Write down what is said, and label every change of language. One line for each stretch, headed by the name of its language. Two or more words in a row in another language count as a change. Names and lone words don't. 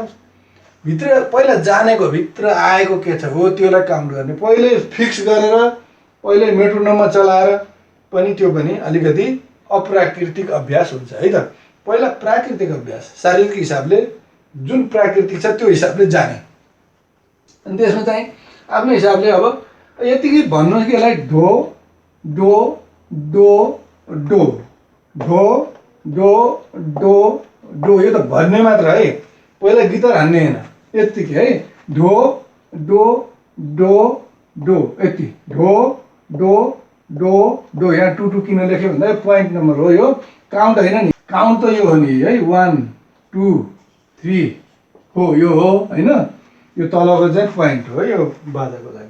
Nepali: भित्र पहिला जानेको भित्र आएको के छ हो त्योलाई काउन्ट गर्ने, पहिले फिक्स गरेर पहिले मेट्रोनोममा चलाएर पनि त्यो पनि अलिकति अप्राकृतिक अभ्यास हुन्छ है त। पहिला प्राकृतिक अभ्यास शारीरिक हिसाबले जुन प्राकृतिक छ त्यो हिसाबले जाने, अनि त्यसमा चाहिँ आफ्नो हिसाबले अब यतिकै भन्नुहोस् कि यसलाई ढो डो डो डो ढो डो डो डो, यो त भन्ने मात्र है, पहिला गिटार हान्ने होइन, यत्तिकै है, ढो डो डो डो, यति ढो डो डो डो। यहाँ 2 किन लेख्यो भन्दा
English: point number
Nepali: हो, यो काउन्ट होइन नि, काउन्ट त यो हो नि है, 1 2 3 हो, यो हो होइन, यो तलको चाहिँ पोइन्ट हो यो बाजाको लागि।